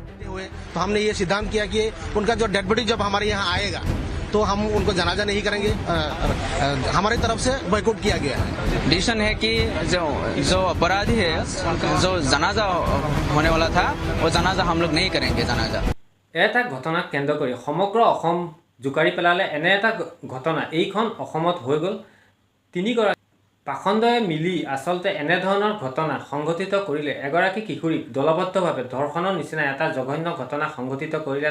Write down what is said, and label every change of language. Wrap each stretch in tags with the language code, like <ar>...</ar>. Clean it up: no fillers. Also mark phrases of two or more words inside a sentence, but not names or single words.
<hi>हुए तो हमने ये सिद्धांत किया कि उनका जो डेड बॉडी जब हमारे यहाँ आएगा तो हम उनको जनाजा नहीं करेंगे। हमारी तरफ से बॉयकॉट किया गया है। डिसीजन है कि जो अपराधी है जो जनाजा होने वाला था वो जनाजा हम लोग नहीं करेंगे। जनाजा</hi> <as>এটা ঘটনাক কেন্দ্ৰ কৰি সমগ্ৰ অসম জুকাৰি পেলালে। এনে এটা ঘটনা এইখন অসমত হৈ গ'ল। তিনিগৰাকী পাখণ্ডই মিলি আচলতে এনে ধৰণৰ ঘটনা সংঘটিত কৰিলে। এগৰাকী কিশোৰীক দলবদ্ধভাৱে ধৰ্ষণৰ নিচিনা এটা জঘন্য ঘটনা সংঘটিত কৰিলে।</as>